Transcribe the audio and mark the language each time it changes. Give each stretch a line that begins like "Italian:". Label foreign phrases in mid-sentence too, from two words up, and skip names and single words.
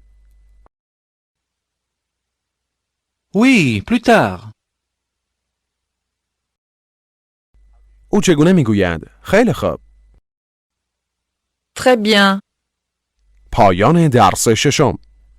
French: Oui, plus tard.
Persian: او چگونه میگوید؟ خیلی خوب.
French: Très bien.
Persian: پایان درس 6.